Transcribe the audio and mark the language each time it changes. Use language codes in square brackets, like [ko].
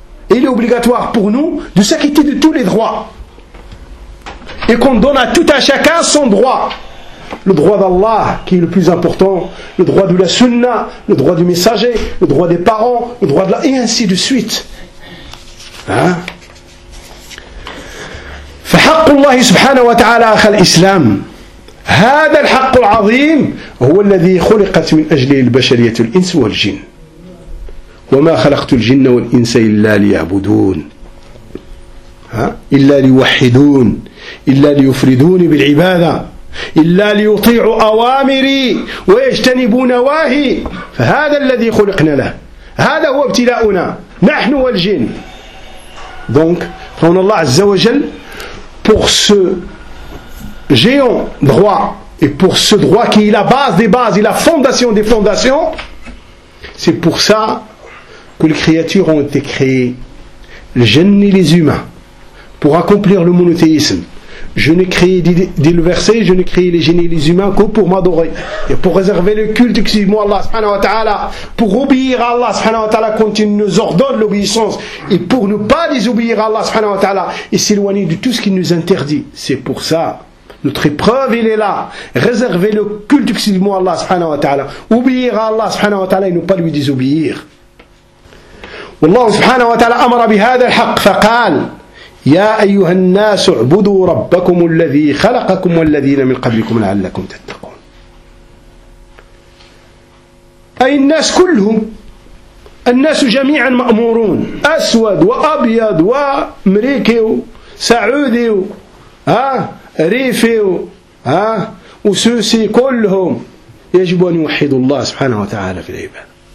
[fr] Et il est obligatoire pour nous de s'acquitter de tous les droits et qu'on donne à tout un chacun son droit. Le droit d'Allah qui est le plus important, le droit de la sunna, le droit du messager, le droit des parents, le droit de la... et ainsi de suite. Hein? [ar] فحق الله سبحانه وتعالى أخا الإسلام هذا الحق العظيم هو الذي خلقت من أجله البشرية الإنس والجن وما خلقت الجن والإنس إلا ليعبدون إلا ليوحدون إلا ليفردوني بالعبادة إلا ليطيعوا أوامري ويجتنبوا نواهي فهذا الذي خلقنا له هذا هو ابتلاؤنا نحن والجن دونك فهنا الله عز وجل [fr] pour ce géant droit et pour ce droit qui est la base des bases et la fondation des fondations, c'est pour ça que les créatures ont été créées, les jeunes et les humains, pour accomplir le monothéisme. Je n'ai créé, dit le verset, je n'ai créé les génies et les humains que pour m'adorer. Et pour réserver le culte exclusivement à Allah subhanahu wa ta'ala. Pour obéir à Allah subhanahu wa ta'ala quand il nous ordonne l'obéissance. Et pour ne pas désobéir à Allah subhanahu wa ta'ala. Et s'éloigner de tout ce qu'il nous interdit. C'est pour ça. Notre épreuve, il est là. Réserver le culte exclusivement à Allah subhanahu wa ta'ala. Obéir à Allah subhanahu wa ta'ala et ne pas lui désobéir. [ar] Allah subhanahu wa ta'ala amara bihada al-haq faqal. يا أيها الناس اعبدوا ربكم الذي خلقكم والذين من قبلكم لعلكم تتقون أي الناس كلهم الناس جميعا مأمورون أسود وأبيض وأمريكي وسعودي ريفي وسوسي كلهم يجب أن يوحدوا الله سبحانه وتعالى في العباد